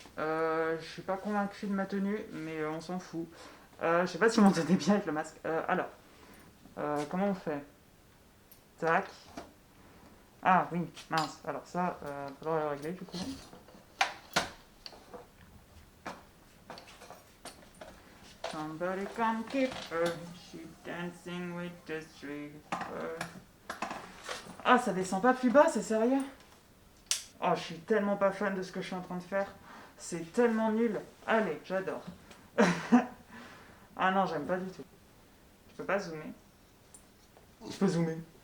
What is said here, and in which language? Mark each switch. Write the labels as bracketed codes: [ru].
[fr] Je suis pas convaincu de ma tenue, mais on s'en fout. Je sais pas si vous m'entendez bien avec le masque. Alors, comment on fait? Tac. Ah oui, mince. Alors ça, faudra le régler du coup. [en] Somebody come keep her, she dancing with the stripper. [fr] Ah, ça descend pas plus bas, c'est sérieux? Oh, je suis tellement pas fan de ce que je suis en train de faire. C'est tellement nul. Allez, j'adore. Ah non, j'aime pas du tout. Je peux pas zoomer. Je peux zoomer.